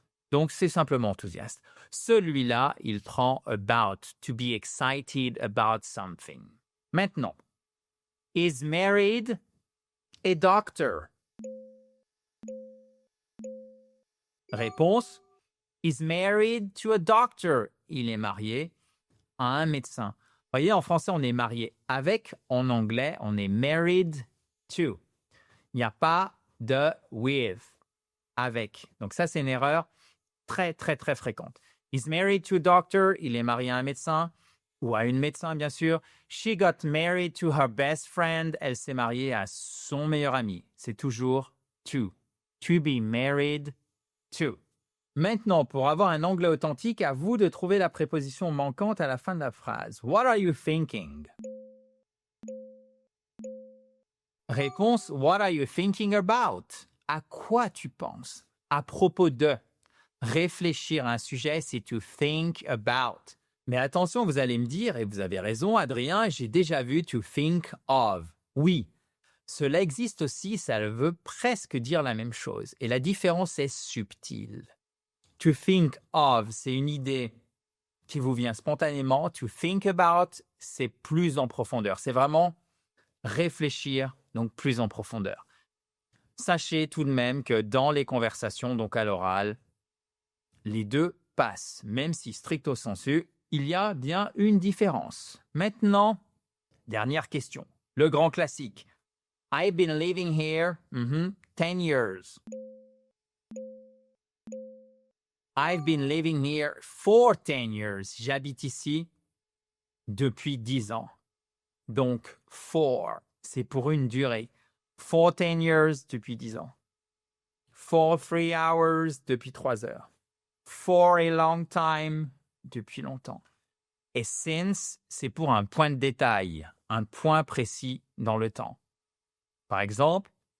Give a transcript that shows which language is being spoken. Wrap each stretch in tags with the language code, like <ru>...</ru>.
<fr>Donc, c'est simplement enthousiaste. Celui-là, il prend about,</fr> <en>to be excited about something. Maintenant, is married a doctor? Réponse, is married to a doctor.</en> <fr>Il est marié à un médecin. Vous voyez, en français, on est marié avec. En anglais, on est married to. Il n'y a pas de with, avec. Donc ça, c'est une erreur très, très, très fréquente.</fr> <en>Is married to a doctor.</en> <fr>Il est marié à un médecin ou à une médecin, bien sûr.</fr> <en>She got married to her best friend.</en> <fr>Elle s'est mariée à son meilleur ami. C'est toujours to.</fr> <en>To be married to.</en> <fr>Maintenant, pour avoir un anglais authentique, à vous de trouver la préposition manquante à la fin de la phrase.</fr> <en>What are you thinking? Réponse, what are you thinking about?</en> <fr>À quoi tu penses? À propos de. Réfléchir à un sujet, c'est to think about. Mais attention, vous allez me dire, et vous avez raison, Adrien, j'ai déjà vu to think of. Oui, cela existe aussi, ça veut presque dire la même chose. Et la différence est subtile. To think of, c'est une idée qui vous vient spontanément. To think about, c'est plus en profondeur. C'est vraiment réfléchir, donc plus en profondeur. Sachez tout de même que dans les conversations, donc à l'oral, les deux passent, même si stricto sensu, il y a bien une différence. Maintenant, dernière question. Le grand classique.</fr> <en>I've been living here 10 years. I've been living here for 10 years.</en> <fr>J'habite ici depuis 10 ans. Donc, for, c'est pour une durée.</fr> <en>For 10 years,</en> <fr>depuis 10 ans.</fr> <en>For 3 hours,</en> <fr>depuis 3 heures.</fr> <en>For a long time,</en> <fr>depuis longtemps. Et since, c'est pour un point de détail, un point précis dans le temps. Par exemple,</fr>